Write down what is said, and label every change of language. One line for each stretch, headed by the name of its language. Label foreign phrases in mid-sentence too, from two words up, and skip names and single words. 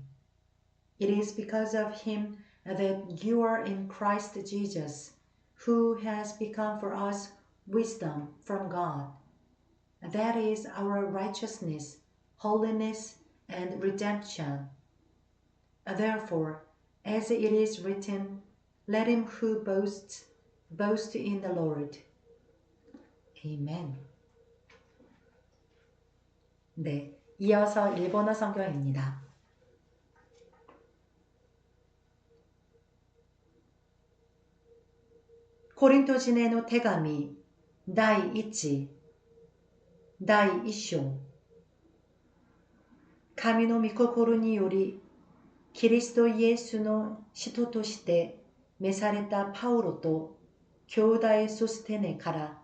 English: It is because of him that you are in Christ Jesus, who has become for us wisdom from God. That is our righteousness, holiness, and redemption. Therefore, as it is written, let him who boasts, boast in the Lord. Amen.
Korean: 네, 이어서 일본어 성경입니다.
Japanese: 고린토 人への手紙第1第1章。神の御心によりキリストイエスの使徒として召されたパウロと兄弟ソステネから